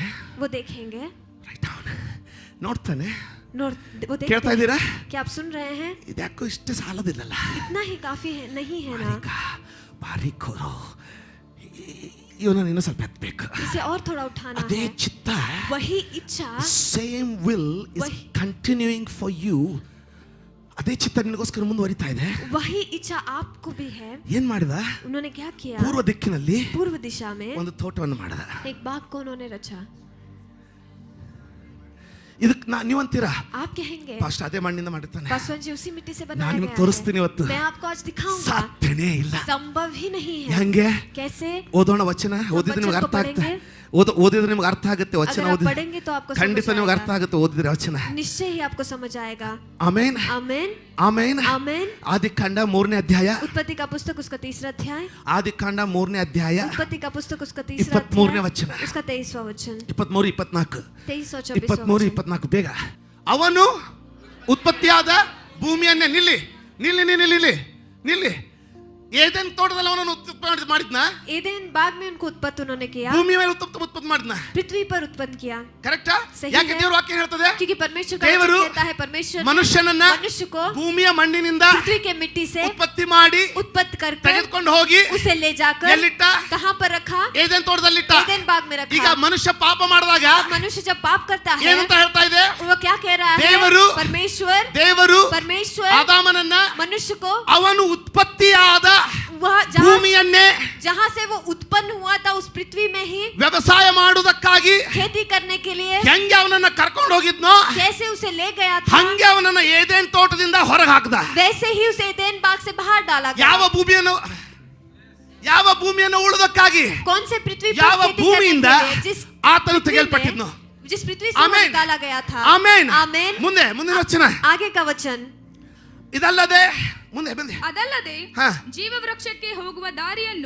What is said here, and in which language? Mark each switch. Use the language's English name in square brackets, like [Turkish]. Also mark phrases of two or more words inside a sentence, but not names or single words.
[Hindi] वो देखेंगे. [Kannada] ರೈಟ್ ಅವನು ನೋಡ್ತಾನೆ. [Hindi] वो [Kannada] ಕೇಳ್ತಾ [Hindi] देखते [Kannada] ಇದ್ದೀರಾ? [Hindi] हैं. क्या आप सुन रहे हैं? [Kannada] ಇದ್ಯಾಕೋ ಇಷ್ಟೇ ಸಾಲದಿಲ್ಲಲ್ಲ. [Hindi] इतना ही काफी है नहीं है ना. [Kannada] ಬಾರಿಕೋರು ಇವನನ್ನು ಇನ್ನೂ ಸ್ವಲ್ಪ ಎತ್ತಬೇಕು. [Hindi] इसे और थोड़ा उठाना [Kannada] ಅದೇ [Hindi] है. [Kannada] ಚಿತ್ತ, [Hindi] वही इच्छा, [English] Same will is continuing for you. [Kannada] ಅದೇ ಚಿತ್ತ ನಿನಗೋಸ್ಕರ ಮುಂದುವರಿತಾ ಇದೆ. [Hindi] वही इच्छा आपको भी है. [Kannada] ಏನ್ ಮಾಡಿದ? [Hindi] उन्होंने क्या किया? [Kannada] ಪೂರ್ವ ದಿಕ್ಕಿನಲ್ಲಿ [Hindi] पूर्व दिशा में [Kannada] ಒಂದು ತೋಟವನ್ನು ಮಾಡಿದ. [Hindi] एक बाग को उन्होंने रचा. [Kannada] ಇದಕ್ಕೆ ನೀವಂತೀರಾ [Hindi] आप कहेंगे [Kannada] ಫಸ್ಟ್ ಅದೇ ಮಣ್ಣಿಂದ ಮಾಡಿರ್ತಾನೆ, [Hindi] पासवान जी उसी मिट्टी से [Kannada] ನಾನು [Hindi] बनाया [Kannada] ನಿಮ್ಗೆ [Hindi] गया [Kannada] ತೋರಿಸ್ತೀನಿ [Hindi] है. [Kannada] ಇವತ್ತು. [Hindi] मैं आपको आज दिखाऊंगा. [Kannada] ಸಾಧ್ಯನೇ ಇಲ್ಲ. [Hindi] संभव ही नहीं है. [Kannada] ಹೆಂಗೆ? [Hindi] कैसे? [Kannada] ಓದೋಣ ವಚನ. ಓದಿದ್ರೆ ನಿಮ್ಗೆ ಅರ್ಥ ಆಗುತ್ತೆ. ಓದಿದ್ರೆ ನಿಮ್ಗೆ ಅರ್ಥ ಆಗುತ್ತೆ. ವಚನ [Hindi] अगर आप [Kannada] ಓದಿದ್ರೆ [Hindi] पढ़ेंगे तो आपको [Kannada] ಖಂಡಿತ [Hindi] समझ [Kannada] ನಿಮ್ಗೆ ಅರ್ಥ [Hindi] आएगा. [Kannada] ಆಗುತ್ತೆ. ಓದಿದ್ರೆ ವಚನ. [Hindi] निश्चय ही आपको समझ आएगा. [Kannada] ಆಮೇನ್ [Hindi] आमेन [Kannada] ಆಮೇನ್. [Hindi] आमेन. [Kannada] ಆದಿಕಾಂಡ 3ನೇ ಅಧ್ಯಾಯ, [Hindi] उत्पत्ति का पुस्तक उसका 3रा अध्याय. [Kannada] ಆದಿಕಾಂಡ 3ನೇ ಅಧ್ಯಾಯ [Hindi] उत्पत्ति का पुस्तक उसका 3रा [Kannada] 23ನೇ [Hindi] अध्याय. [Kannada] ವಚನ, [Hindi] उसका 23वां वचन. 23 24 23 और 24वां 23 वचन. [Kannada] 24 ಬೇಗ. ಅವನು ಉತ್ಪತ್ತಿಯಾದ ಭೂಮಿಯನ್ನೇ ನಿಲ್ಲಿ ನಿಲ್ಲಿ ನಿಲ್ಲಿ ನಿಲ್ಲಿ ನಿಲ್ಲಿ ಏದೇನ್ ತೋಟದಲ್ಲಿ ಅವನನ್ನು ಉತ್ಪತ್ತಿ ಮಾಡಿದ್ನ, [Hindi] एदेन बाग में उनको उत्पत्ति उन्होंने किया. [Kannada] ಭೂಮಿ ಮೇಲೆ ಉತ್ಪತ್ತಿ ಮಾಡಿದ್ನ. [Hindi] पृथ्वी पर उत्पन्न किया. [Kannada] ಕರೆಕ್ಟಾ? [Hindi] सही [Kannada] ಯಾಕೆ [Hindi] है. [Kannada] ದೇವ್ರ ವಾಕ್ಯ ಹೇಳ್ತದೆ? [Hindi] क्योंकि परमेश्वर का देवरु वचन कहता है परमेश्वर ने [Kannada] ಮನುಷ್ಯನನ್ನ [Hindi] मनुष्य को [Kannada] ಭೂಮಿಯ ಮಣ್ಣಿನಿಂದ [Hindi] पृथ्वी के मिट्टी से [Kannada] ಉತ್ಪತ್ತಿ ಮಾಡಿ [Hindi] उत्पत्ति कर [Kannada] ತೆಗೆದುಕೊಂಡು ಹೋಗಿ [Hindi] उसे ले जाकर [Kannada] ಎಲ್ಲಿಟ್ಟ? [Hindi] कहाँ पर रखा? [Kannada] ಏದೇನ್ ತೋಟದಲ್ಲಿಟ್ಟ. [Hindi] एदेन बाग में [Kannada] ಈಗ [Hindi] रखा. [Kannada] ಮನುಷ್ಯ ಪಾಪ ಮಾಡಿದಾಗ [Hindi] मनुष्य जब पाप करता है [Kannada] ಏನಂತ ಹೇಳ್ತಾ ಇದೆ? [Hindi] वो क्या कह रहा है? देवरु परमेश्वर [Kannada] ದೇವರು ಆದಾಮನನ್ನ [Hindi] मनुष्य को [Kannada] ಅವನು ಉತ್ಪತ್ತಿಯಾದ [Hindi] वह [Kannada] ಭೂಮಿಯನ್ನೇ [Hindi] जहाँ से वो उत्पन्न हुआ था उस पृथ्वी में ही [Kannada] ವ್ಯವಸಾಯ ಮಾಡುವುದಕ್ಕಾಗಿ [Hindi] खेती करने के लिए [Kannada] ಹೆಂಗೆ ಅವನನ್ನ ಕರ್ಕೊಂಡು ಹೋಗಿದ್ನೋ [Hindi] कैसे उसे ले गया था, [Kannada] ಹಂಗೆ ಅವನನ್ನ ಏದೇನ್ ತೋಟದಿಂದ ಹೊರಗೆ ಹಾಕ್ದ. [Hindi] वैसे ही उसे एदेन बाग से बाहर डाला गया. [Kannada] ಯಾವ ಭೂಮಿಯನ್ನು ಉಳುವುದಕ್ಕಾಗಿ, [Hindi] कौन से पृथ्वी पर [Kannada] ಯಾವ [Hindi] खेती [Kannada] ಭೂಮಿಯಿಂದ [Hindi] करने के लिए [Kannada] ಆತನು ತೆಗೆಯಲ್ಪಟ್ಟಿದ್ನೋ. [Hindi] जिस पृथ्वी से वो [Kannada] ಆಮೆನ್. [Hindi] निकाला गया था. [Kannada] ಆಮೇನ್. [Hindi] आमेन. [Kannada] ಮುಂದಿನ ವಚನ. [Hindi] आगे का वचन. [Kannada] ಇದಲ್ಲದೆ ಮುಂದೆ ಬಂದೆ. ಅದಲ್ಲದೆ ಹಾ. ಜೀವ ವೃಕ್ಷಕ್ಕೆ ಹೋಗುವ ದಾರಿಯನ್ನು